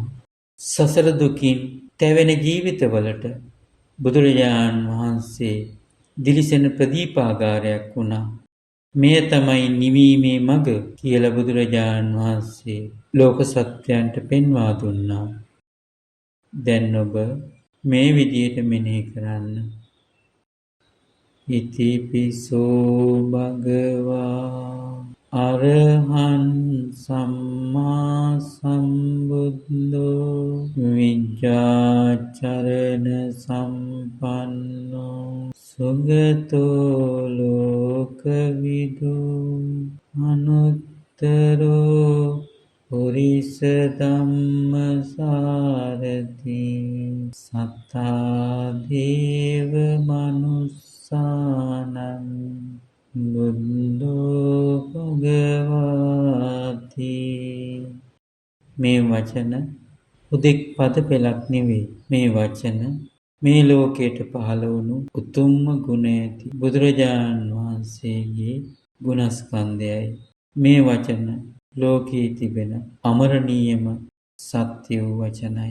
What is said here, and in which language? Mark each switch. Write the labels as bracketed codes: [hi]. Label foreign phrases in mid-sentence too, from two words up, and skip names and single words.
[si] සසර දුකින් තැවෙන ජීවිතවලට බුදුරජාණන් වහන්සේ දිලිසෙන ප්‍රදීපාගාරයක් වුණා. මෙය තමයි නිවීමේ මඟ කියලා බුදුරජාණන් වහන්සේ ලෝක සත්‍යයන්ට පෙන්වා දුන්නා. දැන් ඔබ මේ විදියට මෙනෙහි කරන්න. [pi] ඉතිපිසෝ භගවා අරහං සම්මා සම්බුද්ධෝ විඤ්ඤාචරණ සම්පන්නෝ සුගතෝ ලෝකවිදු අනුත්තරෝ පුරිස ධම්මසාරති සත්තා දේව මනුස්සානං බුද්ධෝ භගවාති. [si] මේ වචන හුදෙක් පද පෙළක් නෙවෙයි. මේ වචන මේ ලෝකයට පහළ වුණු උතුම්ම ගුණ ඇති බුදුරජාණන් වහන්සේගේ ගුණස්කන්ධයයි. මේ වචන ලෝකයේ තිබෙන අමරණීයම සත්‍ය වූ වචනයි.